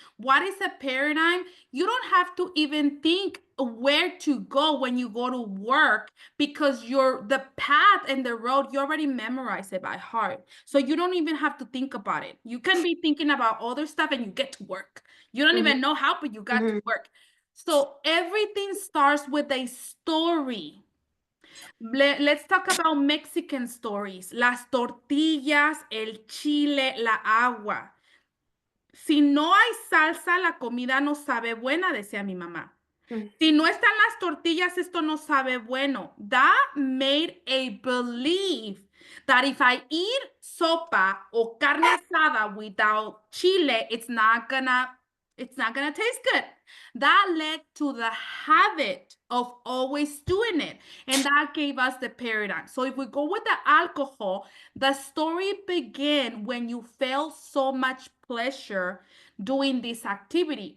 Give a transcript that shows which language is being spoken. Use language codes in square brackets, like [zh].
[en] What is a paradigm? You don't have to even think where to go when you go to work because the path and the road, you already memorize it by heart. So you don't even have to think about it. You can be thinking about other stuff and you get to work. You don't even know how, but you got to work. So everything starts with a story. Let's talk about Mexican stories. [es] Las tortillas, el chile, la agua. Si no hay salsa, la comida no sabe buena, decía mi mamá. Mm. Si no están las tortillas, esto no sabe bueno. [en] That made a belief that if I eat sopa or carne asada without chile, it's not gonna taste good. That led to the habit of always doing it. And that gave us the paradigm. So if we go with the alcohol, the story began when you felt so much pleasure doing this activity.